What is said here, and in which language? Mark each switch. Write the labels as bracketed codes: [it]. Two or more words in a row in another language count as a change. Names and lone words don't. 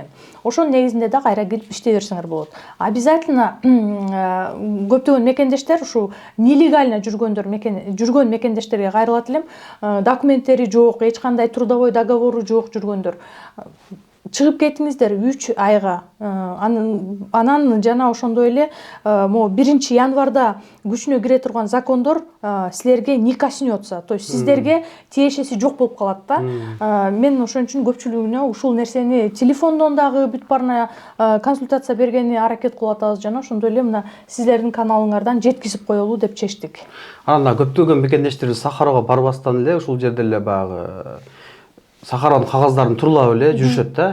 [ky] Ошонун негизинде да кайра кирип иштей берсеңер болот. Обязательно көптөгөн мекендештер ушу нелегально жүргөн мекендештерге кайрылат элем. Документтери жок, эч кандай [ru] трудовой договору [ky] жок жүргөндөр, чыгып кетиңиздер 3 айга. Анан жана ошондой эле 1 январда күчүнө кире турган закондор силерге [ru] не коснется, то есть [ky] сиздерге тиешеси жок болуп калат да. Мен ошон үчүн көпчүлүгүнө ушул нерсени телефондон дагы бүт барына консультация бергени аракет кылып атабыз, жана ошондой эле мына сиздердин каналыңардан жеткизип коелу деп чечтик. Анан көптөгөн мекендештер Сахарага барбастан эле ушул жерде эле баягы Сахаранын кагаздарын турлап эле жүрүшөт да.